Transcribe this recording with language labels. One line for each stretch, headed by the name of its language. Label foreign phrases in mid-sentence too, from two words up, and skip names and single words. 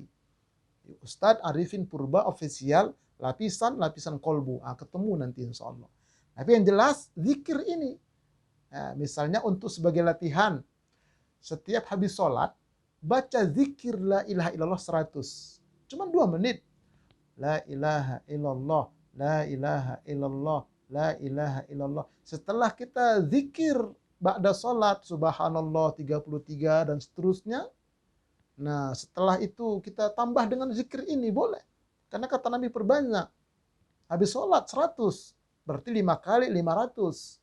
Indonesian: Ustadz Arifin Purba Official, lapisan kolbu. Nah, ketemu nanti
Arabic: إن شاء الله.
Indonesian: Tapi yang jelas zikir ini, nah, misalnya untuk sebagai latihan, setiap habis sholat, baca zikir
Arabic: لا إله إلا الله
Indonesian: 100. Cuma 2 menit.
Arabic: لا إله إلا الله، لا إله إلا الله، لا إله إلا الله.
Indonesian: Setelah kita zikir ba'da sholat, subhanallah 33 dan seterusnya. Nah, setelah itu kita tambah dengan zikir ini, boleh. Karena kata Nabi perbanyak. Habis sholat 100, berarti 5 kali 500.